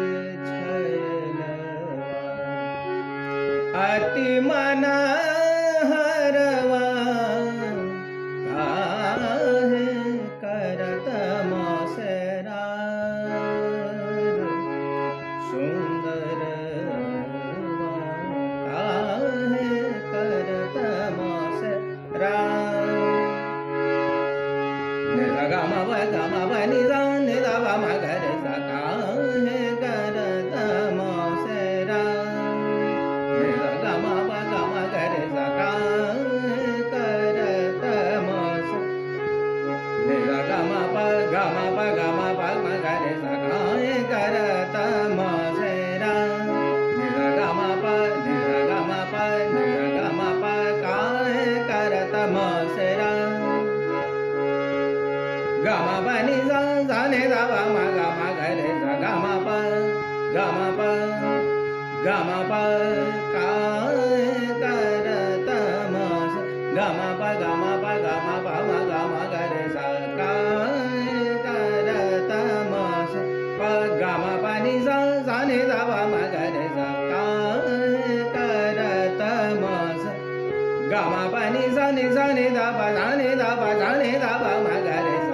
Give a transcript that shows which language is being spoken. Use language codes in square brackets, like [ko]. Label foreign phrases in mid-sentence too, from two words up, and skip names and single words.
[bra] छलवा अति मनहरवा काहे करत मोसेरार सुंदरवा काहे करत मोसेरार नि गा मा pa ni da pa ma ga re sa काहे करत मोसेरार नि गा मा ga re sa काहे करत मोसेरार नि गा मा pa ma ga re sa काहे करत मोसेरार नि गा मा pa काहे करत मोसेरार ga ma pa ni sa ni da pa ma ga re sa ga ma pa काहे करत मोसेरार ga ma pa ma ga re sa काहे करत मोसेरार ga ma pa ni sa ni da pa ma ga re sa काहे करत मोसेरार ga ma pa ni sa ni da pa ma ga re